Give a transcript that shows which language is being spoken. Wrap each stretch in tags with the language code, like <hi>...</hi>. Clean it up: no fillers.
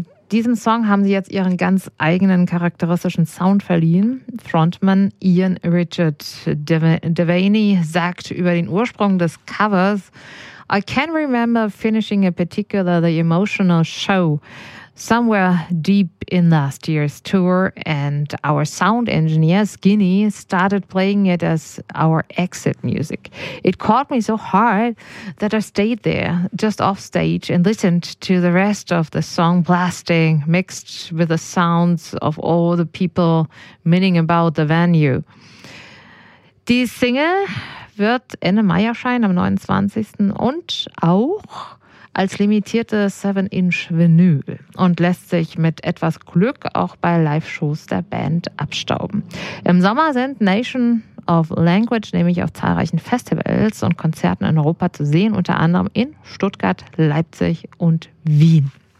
<de>Diesem Song haben sie jetzt ihren ganz eigenen charakteristischen Sound verliehen. Frontman Ian Richard Devaney sagt über den Ursprung des Covers:</de> <en>I can remember finishing a particularly emotional show somewhere deep in last year's tour and our sound engineer Skinny started playing it as our exit music. It caught me so hard that I stayed there just off stage and listened to the rest of the song blasting mixed with the sounds of all the people milling about the venue.</en> <de>Die Single wird Ende Mai erscheinen am 29. und auch als limitierte 7-Inch-Vinyl und lässt sich mit etwas Glück auch bei Live-Shows der Band abstauben. Im Sommer sind Nation of Language nämlich auf zahlreichen Festivals und Konzerten in Europa zu sehen, unter anderem in Stuttgart, Leipzig und Wien.</de>